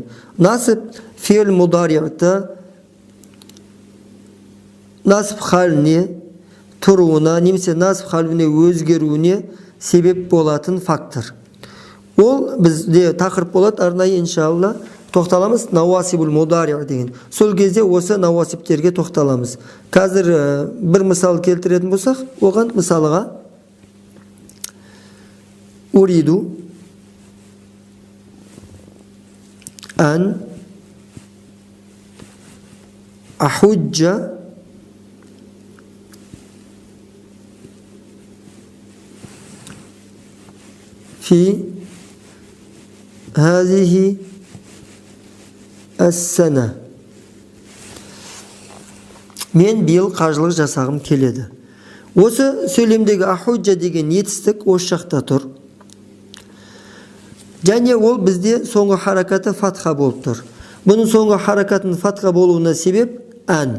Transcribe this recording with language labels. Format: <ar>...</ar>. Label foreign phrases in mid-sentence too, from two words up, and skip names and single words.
<kk>Насып</kk> <ar>فعل مضارع</ar> <kk>насып халіне тұруына немесе насып халіне өзгеруіне себеп болатын фактор. Ол бізде тақырып болады, арнайы иншалла тоқталамыз,</kk> <ar>نواصب المضارع</ar> <kk>деген. Сол кезде осы науасиптерге тоқталамыз. Қазір бір мысал келтіретін болсақ, оған мысалыға</kk> <ar>أريد أن أحج في هذه السنة.</ar> <kk>Мен биыл қажылық жасағым келеді. Осы сөйлемдегі ахуджа деген етістік осы жақта тұр. Және ол бізде соңғы харакаты фатха болып тұр. Бұның соңғы харакатының фатха болуына себеп ан.</kk>